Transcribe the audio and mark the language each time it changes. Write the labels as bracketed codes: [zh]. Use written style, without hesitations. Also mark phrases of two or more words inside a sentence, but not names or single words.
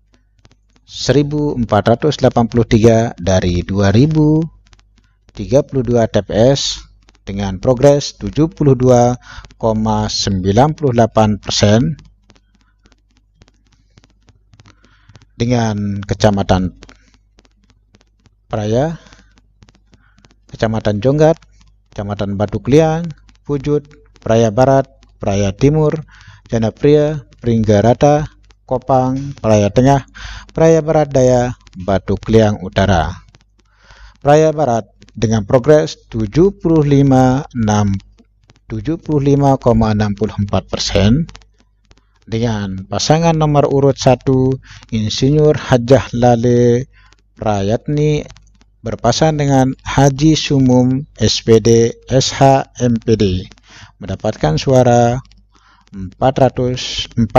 [id] 1483 dari 2032 TPS dengan progres 72,98% dengan Kecamatan Praya, Kecamatan Jonggat, Kecamatan Batu Kliang, Pujut, Praya Barat, Praya Timur, Janapria, Pringgarata, Kopang, Praya Tengah, Praya Barat Daya, Batu Kliang Utara. Praya Barat dengan progres 75,64% dengan pasangan nomor urut 1 Insinyur Hajah Lale Prayatni berpasangan dengan Haji Sumum SPD SH MPD mendapatkan suara 404.724.